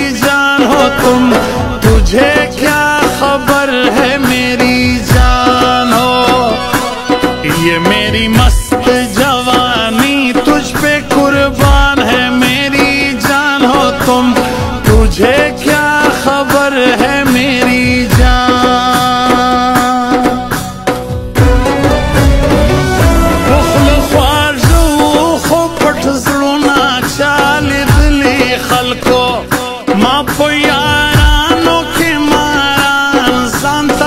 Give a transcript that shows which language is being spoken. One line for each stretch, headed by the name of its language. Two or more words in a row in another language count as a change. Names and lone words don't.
Hindi: जान हो तुम तुझे क्या खबर है मेरी जान हो ये मेरी मस्त जवानी तुझ पे कुर्बान है मेरी जान हो तुम तुझे क्या खबर है मेरी जान
Pashto: خلکو ما په یارانو کې ماران ځان ته